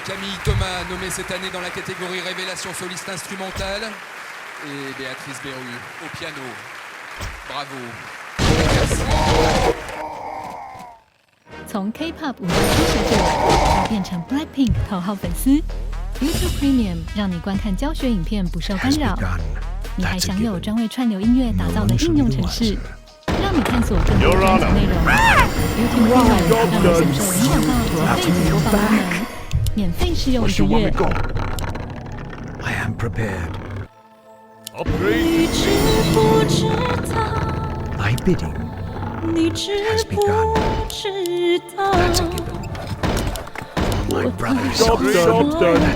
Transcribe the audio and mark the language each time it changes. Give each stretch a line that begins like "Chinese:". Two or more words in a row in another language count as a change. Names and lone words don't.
French: Camille Thomas, nommée cette année dans la catégorie Révélation soliste instrumentale. Et Béatrice Berru au piano. Bravo. Merci.
Chinese: 从 K-pop 舞蹈初学者到变成 Blackpink 头号粉丝 ，YouTube Premium 让你观看教学影片不受干扰。你还享有专为串流音乐打造的应用程式，让你探索更多专辑内容。YouTube Premium 让你享受零广告、背景播放功能，免费试用1个月。
English: I am prepared. Thy bidding has begun. That's a given. For my brothers. Job's done, job's done.